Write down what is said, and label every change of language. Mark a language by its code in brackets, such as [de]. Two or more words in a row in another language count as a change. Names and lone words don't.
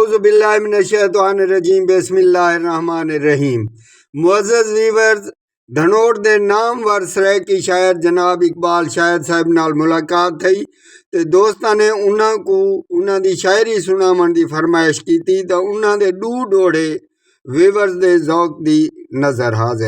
[ar] أعوذ بالله من الشيطان الرجيم بسم الله الرحمن الرحيم. [skr] معزز ویورز، دھنوٹ دے نامور سرائیکی شاعر جناب اقبال شاعر صاحب نال ملاقات تھئی تے دوستاں نے انہاں کوں انہاں دی شاعری سناون دی فرمائش کیتی تاں انہاں دے ڈو ڈوہڑے ویورز دے ذوق دی نذر حاضر